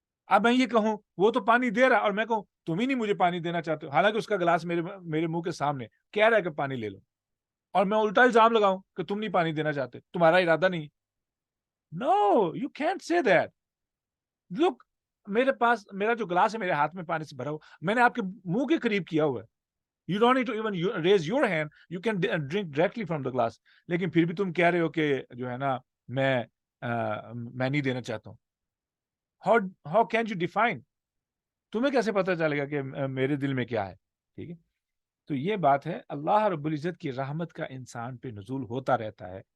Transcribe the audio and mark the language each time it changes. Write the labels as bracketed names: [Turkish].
[Urdu] اب میں یہ کہوں وہ تو پانی دے رہا اور میں کہوں تم ہی نہیں مجھے پانی دینا چاہتے ہو, حالانکہ اس کا گلاس میرے منہ کے سامنے کہہ رہا ہے کہ پانی لے لو, اور میں الٹا الزام لگاؤں کہ تم نہیں پانی دینا چاہتے, تمہارا ارادہ نہیں. [English] No, you can't say that. Look, [Urdu] میرا جو گلاس ہے میرے ہاتھ میں پانی سے بھرا ہوا, میں نے آپ کے منہ کے قریب کیا ہوا ہے. [English] You don't need to even raise your hand. You can drink directly from the glass. [Urdu] لیکن پھر بھی تم کہہ رہے ہو کہ جو ہے نا میں نہیں دینا چاہتا ہوں. [English] How can you define? [Urdu] تمہیں کیسے پتہ چلے گا کہ میرے دل میں کیا ہے؟ ٹھیک ہے, تو یہ بات ہے. اللہ رب العزت کی رحمت کا انسان پہ نزول ہوتا رہتا ہے.